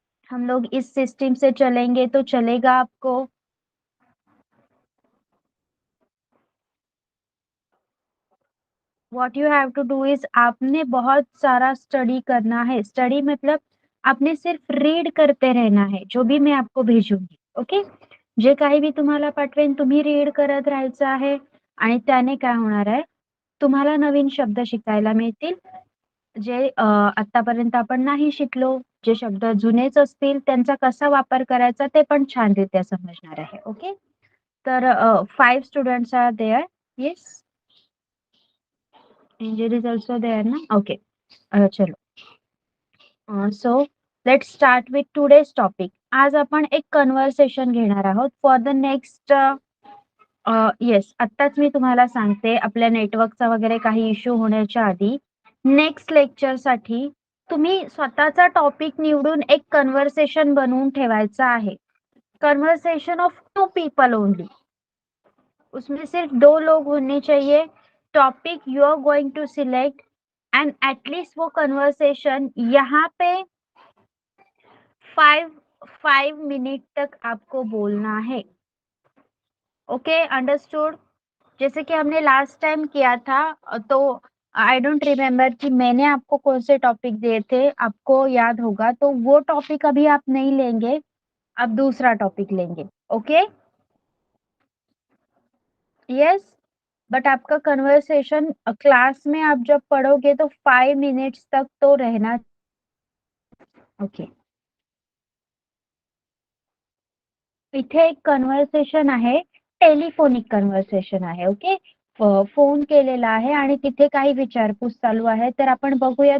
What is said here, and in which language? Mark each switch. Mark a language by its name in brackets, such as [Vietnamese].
[Hindi] हम लोग इस सिस्टम से चलेंगे तो चलेगा आपको? [English] what you have to do is [Hindi] आपने बहुत सारा स्टडी करना है. स्टडी मतलब आपने सिर्फ रीड करते रहना है जो भी मैं आपको भेजूंगी. [English] Okay. [Marathi] जे काही मी तुम्हाला पाठवेन तुम्ही रीड करत राहायचं आहे आणि त्याने काय होणार आहे, तुम्हाला नवीन शब्द शिकायला मिळतील जे आतापर्यंत आपण नाही शिकलो. जे शब्द जुनेच असतील त्यांचा कसा वापर करायचा ते पण छानरित्या समजणार आहे. [English] Okay. तर 5 students are there. Yes. Angel is also there ना. Okay. चलो. So let's start with today's topic. [Marathi] आज आपण एक कन्व्हर्सेशन घेणार आहोत [English] For the next. [Marathi] येस, आत्ताच मी तुम्हाला सांगते आपल्या नेटवर्कचा वगैरे काही इश्यू होण्याच्या आधी नेक्स्ट लेक्चरसाठी तुम्ही स्वतःचा टॉपिक निवडून एक कन्व्हर्सेशन बनवून ठेवायचा आहे. [English] Conversation of 2 people only. [Hindi] उसमें सिर्फ 2 लोग होने चाहिए. [English] topic you are going to select [Hindi] and at least वो कन्वर्सेशन यहाँ पे 5 मिनट तक आपको बोलना है. Okay, understood? जैसे कि हमने लास्ट टाइम किया था, तो [English] I don't remember [Hindi] कि मैंने आपको कौन से टॉपिक दिए थे. आपको याद होगा तो वो टॉपिक अभी आप नहीं लेंगे, आप दूसरा टॉपिक लेंगे. ओके. यस. बट आपका कन्वर्सेशन क्लास में आप जब पढ़ोगे तो 5 मिनट्स तक तो रहना. [English] Okay. [Marathi] इथे एक कन्व्हर्सेशन आहे, टेलिफोनिक कन्व्हर्सेशन आहे. ओके. फोन केलेला आहे आणि तिथे काही विचारपूस चालू आहे. तर आपण बघूया.